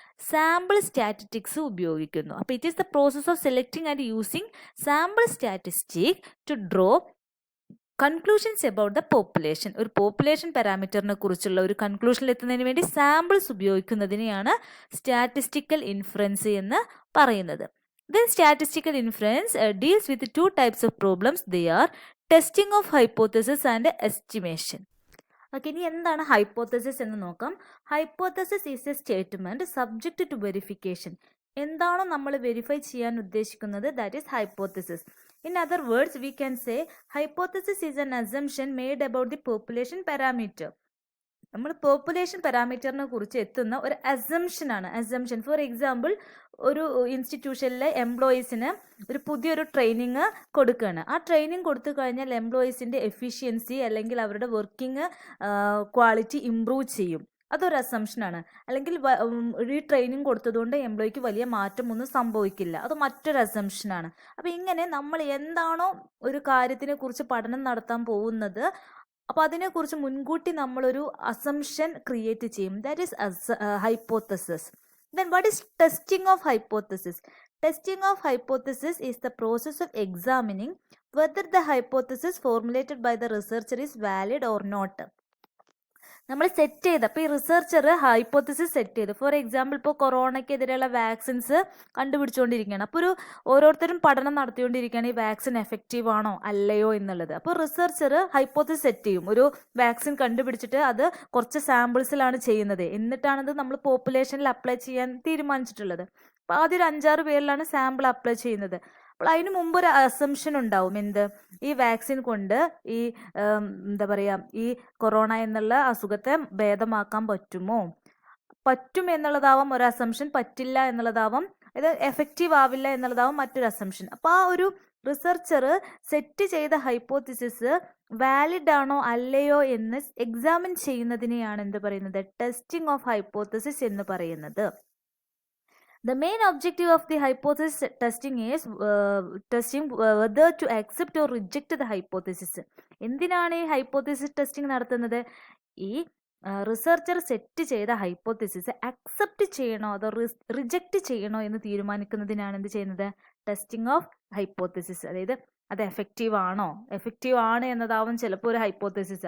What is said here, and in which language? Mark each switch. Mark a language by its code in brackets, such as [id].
[en] sample statistics [ml] ഉപയോഗിക്കുന്നു. അപ്പോൾ [en] It is the process of selecting and using sample statistic to draw conclusions about the population. [ml] ഒരു population പാരാമീറ്ററിനെ കുറിച്ചുള്ള ഒരു കൺക്ലൂഷനിൽ എത്തുന്നതിന് വേണ്ടി സാമ്പിൾസ് ഉപയോഗിക്കുന്നതിനെയാണ് സ്റ്റാറ്റിസ്റ്റിക്കൽ ഇൻഫറൻസ് എന്ന് പറയുന്നത്. [en] Then statistical inference deals with 2 types of problems. They are testing of hypothesis and estimation. [ml] Okay, ഇനി എന്താണ് hypothesis എന്ന് നോക്കാം. [en] Hypothesis is a statement subject to verification. [ml] എന്താണോ നമ്മൾ വെരിഫൈ ചെയ്യാൻ ഉദ്ദേശിക്കുന്നത്, [en] That is hypothesis. In other words, we can say hypothesis is an assumption made about the population parameter. [ml] നമ്മൾ population പാരാമീറ്ററിനെ കുറിച്ച് എത്തുന്ന ഒരു അസംഷനാണ്. അസംഷൻ ഫോർ എക്സാമ്പിൾ, ഒരു ഇൻസ്റ്റിറ്റ്യൂഷനിലെ എംപ്ലോയീസിന് ഒരു പുതിയൊരു ട്രെയിനിങ് കൊടുക്കുകയാണ്. ആ ട്രെയിനിങ് കൊടുത്തു കഴിഞ്ഞാൽ എംപ്ലോയീസിൻ്റെ എഫിഷ്യൻസി അല്ലെങ്കിൽ അവരുടെ വർക്കിംഗ് ക്വാളിറ്റി ഇംപ്രൂവ് ചെയ്യും. അതൊരു അസംഷനാണ്. അല്ലെങ്കിൽ ഈ ട്രെയിനിങ് കൊടുത്തതുകൊണ്ട് എംപ്ലോയിക്ക് വലിയ മാറ്റമൊന്നും സംഭവിക്കില്ല. അത് മറ്റൊരു അസംഷനാണ്. അപ്പോൾ ഇങ്ങനെ നമ്മൾ എന്താണോ ഒരു കാര്യത്തിനെ കുറിച്ച് പഠനം നടത്താൻ പോകുന്നത്, അപ്പോൾ അതിനെക്കുറിച്ച് മുൻകൂട്ടി നമ്മളൊരു അസംഷൻ ക്രിയേറ്റ് ചെയ്യും. [en] That is hypothesis. Then what is testing of hypothesis? Testing of hypothesis is the process of examining whether the hypothesis formulated by the researcher is valid or not. [ml] നമ്മൾ സെറ്റ് ചെയ്ത്, അപ്പോൾ ഈ researcher hypothesis set ചെയ്ത്, for example ഇപ്പോൾ കൊറോണയ്ക്കെതിരെയുള്ള vaccines കണ്ടുപിടിച്ചുകൊണ്ടിരിക്കുകയാണ്. അപ്പോൾ ഓരോരുത്തരും പഠനം നടത്തിക്കൊണ്ടിരിക്കുകയാണ് ഈ വാക്സിൻ എഫക്റ്റീവ് ആണോ അല്ലയോ എന്നുള്ളത്. അപ്പോൾ റിസർച്ചർ ഹൈപ്പോത്തസിസ് സെറ്റ് ചെയ്യും. ഒരു വാക്സിൻ കണ്ടുപിടിച്ചിട്ട് അത് കുറച്ച് സാമ്പിൾസിലാണ് ചെയ്യുന്നത്. എന്നിട്ടാണത് നമ്മൾ പോപ്പുലേഷനിൽ അപ്ലൈ ചെയ്യാൻ തീരുമാനിച്ചിട്ടുള്ളത്. അപ്പോൾ ആദ്യം ഒരു 5-6 പേരിലാണ് സാമ്പിൾ അപ്ലൈ ചെയ്യുന്നത്. അപ്പോൾ അതിന് മുമ്പ് ഒരു അസംഷൻ ഉണ്ടാവും. എന്ത്? ഈ വാക്സിൻ കൊണ്ട് ഈ എന്താ പറയുക, ഈ കൊറോണ എന്നുള്ള അസുഖത്തെ ഭേദമാക്കാൻ പറ്റും എന്നുള്ളതാവാം ഒരു അസംഷൻ. പറ്റില്ല എന്നുള്ളതാവാം, ഇത് എഫക്റ്റീവ് ആവില്ല എന്നുള്ളതാവും മറ്റൊരു അസംഷൻ. അപ്പോൾ ആ ഒരു റിസർച്ചർ സെറ്റ് ചെയ്ത ഹൈപ്പോത്തിസിസ് വാലിഡ് ആണോ അല്ലയോ എന്ന് എക്സാമിൻ ചെയ്യുന്നതിനെയാണ് എന്ത് പറയുന്നത്? ടെസ്റ്റിംഗ് ഓഫ് ഹൈപ്പോത്തിസിസ് എന്ന് പറയുന്നത്. [en] The main objective of the hypothesis testing is testing whether to accept or reject the hypothesis. [ml] എന്തിനാണ് ഈ ഹൈപ്പോത്തിസിസ് ടെസ്റ്റിംഗ് നടത്തുന്നത്? ഈ റിസർച്ചർ സെറ്റ് ചെയ്ത ഹൈപ്പോത്തിസിസ് അക്സെപ്റ്റ് ചെയ്യണോ അതോ റിജക്റ്റ് ചെയ്യണോ എന്ന് തീരുമാനിക്കുന്നതിനാണ് എന്ത് ചെയ്യുന്നത്? [en] Testing of hypothesis. [ml] അതായത് അത് എഫക്റ്റീവ് ആണ് എന്നതാവും ചിലപ്പോൾ ഒരു ഹൈപ്പോത്തിസിസ്.